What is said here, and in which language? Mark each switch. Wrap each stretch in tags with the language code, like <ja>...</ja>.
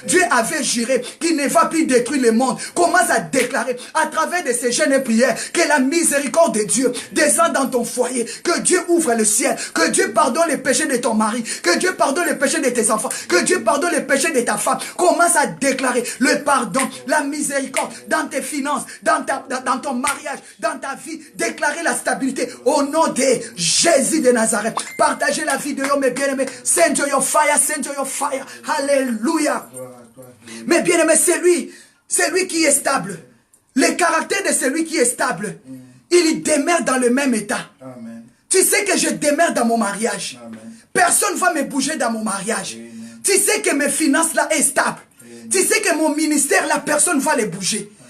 <fr>Dieu avait juré qu'il ne va plus détruire le monde. Commence à déclarer à travers de ces jeûnes et prières que la miséricorde de Dieu descend dans ton foyer, que Dieu ouvre le ciel, que Dieu pardonne les péchés de ton mari, que Dieu pardonne les péchés de tes enfants, que Dieu pardonne les péchés de ta femme. Commence à déclarer le pardon, la miséricorde dans tes finances, dans ton mariage, dans ta vie. Déclarer la stabilité au nom de Jésus de Nazareth. Partagez la vidéo, mes bien-aimés.</fr> <en>Send your fire, send your fire.</en> <fr>Alléluia. Mes bien-aimés, c'est lui qui est stable. Le caractère de celui qui est stable, il demeure dans le même état. Amen. Tu sais que je demeure dans mon mariage. Amen. Personne ne va me bouger dans mon mariage. Amen. Tu sais que mes finances là est stable. Amen. Tu sais que mon ministère là, personne ne va les bouger.</fr>